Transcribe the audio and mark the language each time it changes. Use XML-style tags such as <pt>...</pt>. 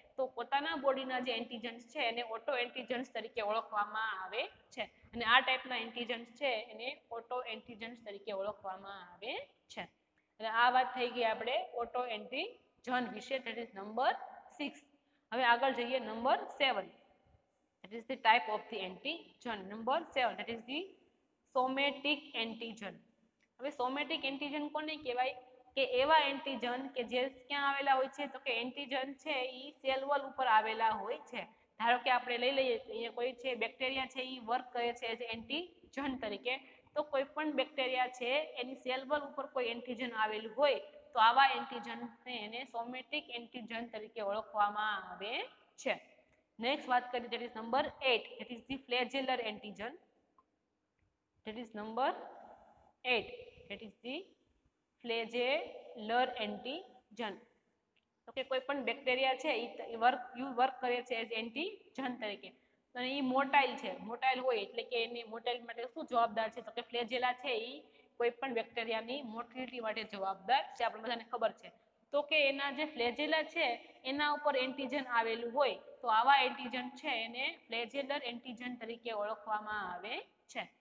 <gu>તો પોતાના બોડીના જે એન્ટીજન્સ છે એને ઓટો એન્ટીજન્સ તરીકે ઓળખવામાં આવે છે અને આ ટાઈપના એન્ટીજન્સ છે એને ઓટો એન્ટીજન્સ તરીકે ઓળખવામાં આવે છે. અને આ વાત થઈ ગઈ આપણે ઓટો એન્ટીજન વિશે.</gu> <en>That is number 6.</en> <gu>હવે આગળ જઈએ number 7.</gu> <en>that is the type of the antigen. Number 7, that is the somatic antigen.</en> <gu>હવે સોમેટિક એન્ટીજન કોને કહેવાય? કે એવા એન્ટીજન કે જે ક્યાં આવેલા હોય છે? તો કે એન્ટીજન છે એ સેલ વોલ ઉપર આવેલા હોય છે. ધારો કે આપણે લઈ લઈએ અહીંયા કોઈ છે બેક્ટેરિયા છે એ વર્ક કરે છે એઝ એન્ટીજન તરીકે. તો કોઈ પણ બેક્ટેરિયા છે એની સેલ વોલ ઉપર કોઈ એન્ટીજન આવેલું હોય તો આવા એન્ટીજનને એને સોમેટિક એન્ટીજન તરીકે ઓળખવામાં આવે છે. નેક્સ્ટ વાત કરીએ</gu> <en>that is number 8, that is the flagellar antigen. That is number 8, that is the flagellar antigen.</en> <gu>તો કે કોઈ પણ બેક્ટેરિયા છે એ વર્ક કરે છે એઝ એન્ટીજન તરીકે અને એ મોટાઇલ છે. મોટાઇલ હોય એટલે કે એની મોટાઇલ માટે શું જવાબદાર છે? તો કે ફ્લેજેલા છે એ કોઈ પણ બેક્ટેરિયાની મોટિલિટી માટે જવાબદાર છે. આપણે બધાને ખબર છે. તો કે એના જે ફ્લેજેલા છે એના ઉપર એન્ટીજન આવેલું હોય તો આવા એન્ટીજન છે એને ફ્લેજેલર એન્ટીજન તરીકે ઓળખવામાં આવે છે.</gu>